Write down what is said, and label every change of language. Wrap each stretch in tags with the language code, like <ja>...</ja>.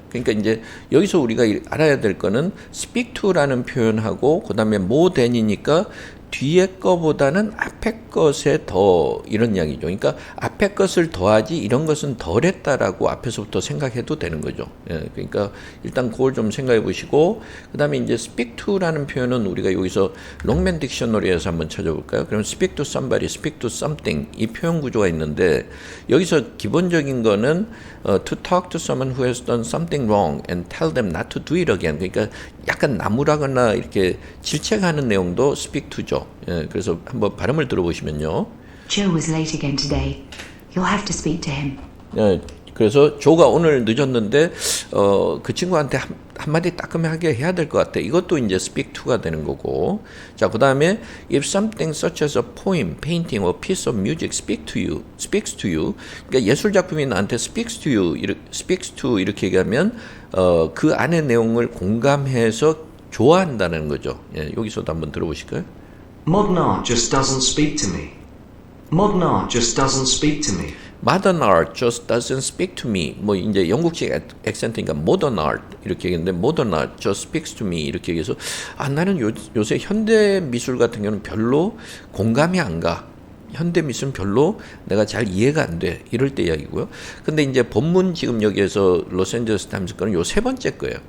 <ko>그러니까 이제 여기서 우리가 알아야 될 거는 speak to라는 표현하고 그 다음에 more than이니까 뒤에 거보다는 앞에 것에 더 이런 이야기죠. 그러니까 앞에 것을 더하지 이런 것은 덜했다라고 앞에서부터 생각해도 되는 거죠. 예, 그러니까 일단 그걸 좀 생각해 보시고 그 다음에 이제 speak to라는 표현은 우리가 여기서 롱맨 딕셔너리에서 한번 찾아볼까요?</ko> <en>그럼 speak to somebody, speak to something</en> <ko>이 표현 구조가 있는데 여기서 기본적인 거는</ko> <en>to talk to someone who has done something wrong and tell them not to do it again.</en> <ko>그러니까 약간 나무라거나 이렇게 질책하는 내용도 speak to죠. 예, 그래서 한번 발음을 들어보시면요.</ko> <en>Joe was late again today. You'll have to speak to him.</en> <ko>예, 그래서 조가 오늘 늦었는데 그 친구한테 한마디 따끔하게 해야 될 것 같아. 이것도 이제 speak to가 되는 거고. 자, 그 다음에</ko> <en>if something such as a poem, painting, or piece of music speaks to you.</en> <ko>그러니까 예술 작품이 나한테 speaks to 이렇게 얘기하면 그 안의 내용을 공감해서 좋아한다는 거죠. 예, 여기서도 한번 들어보실까요?</ko> <en>Modern art just doesn't speak to me. Modern art just doesn't speak to me. Modern art just doesn't speak to me.</en> <ko>뭐 이제 영국식 액센트니까 modern art 이렇게 얘기했는데</ko> <en>modern art just speaks to me</en> <ko>이렇게 얘기해서 나는 요새 현대 미술 같은 경우는 별로 공감이 안 가. 현대 미술은 별로 내가 잘 이해가 안 돼. 이럴 때 이야기고요. 근데 이제 본문 지금 여기에서 로스앤젤레스 타임스 거는 요 세 번째 거예요.</ko>